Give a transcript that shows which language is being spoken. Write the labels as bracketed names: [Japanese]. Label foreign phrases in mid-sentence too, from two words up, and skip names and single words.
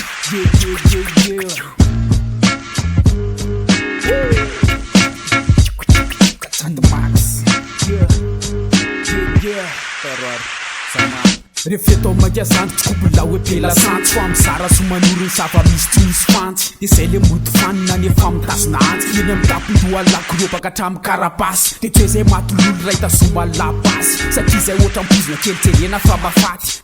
[English] Yeah, yeah, yeah, yeah, yeah. Woo. Cut the Max. Yeah. Yeah, yeah. Terror. Sama. [Malagasy] Rehefa eto mainka zany tsy kobo la hoe be lasantsy fa mizara sy manoro ny zava-misy tsy misy fantsy. Dia zay le moto fanina nefa mitazona antsy. Eny amin'ny tapon-doha lako robaka hatramin'ny karapasy. Dia tsy hoe zay maty lolo ray tazoma labasy. Satria zay ohatran'ny pozina kely jerena fa mafaty.